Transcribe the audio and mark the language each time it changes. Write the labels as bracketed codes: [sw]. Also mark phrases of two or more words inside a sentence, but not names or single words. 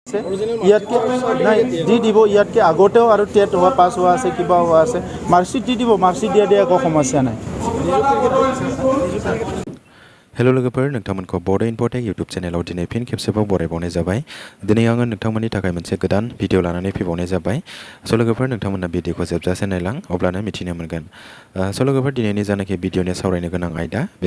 [as] ইয়াতকে নাই দি দিব ইয়াতকে আগতেও আৰু টেট হোৱা পাছ হোৱা আছে কিবা হোৱা আছে মাৰ্কশ্বিট দি দিব মাৰ্কশ্বিট দিয়া একো সমস্যা নাই [brx] हेलो लोगोफोर नोंथांमोनखौ बड' इम्पर्टेक्ट इउटुब चेनेलाव दिनै फिन खेबसेबाव बरायबावनाय जाबाय दिनै आङो नोंथांमोननि थाखाय मोनसे गोदान भिडिअ लानानै फैबावनाय जाबाय स' लोगोफोर नोंथांमोना भिडिअखौ जोबजासे नायलां अब्लानो मिथिनो मोनगोन स' लोगोफोर दिनैनि जानाखि भिडिअनि सावरायनो गोनां आयदा बे